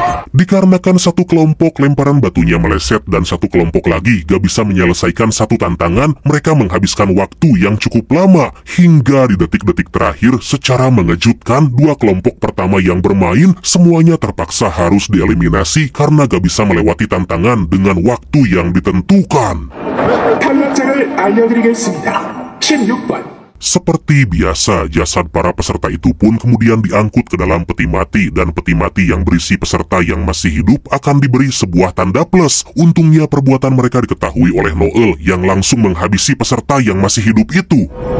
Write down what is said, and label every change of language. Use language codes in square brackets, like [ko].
[id] Dikarenakan satu kelompok lemparan batunya meleset dan satu kelompok lagi gak bisa menyelesaikan satu tantangan, mereka menghabiskan waktu yang cukup lama. Hingga di detik-detik terakhir, secara mengejutkan, 2 kelompok pertama yang bermain semuanya terpaksa harus dieliminasi karena gak bisa melewati tantangan dengan waktu yang ditentukan. [ko] 탈락자를 알려드리겠습니다. 16번. [id] Seperti biasa, jasad para peserta itu pun kemudian diangkut ke dalam peti mati, dan peti mati yang berisi peserta yang masih hidup akan diberi sebuah tanda plus. Untungnya perbuatan mereka diketahui oleh Noel yang langsung menghabisi peserta yang masih hidup itu.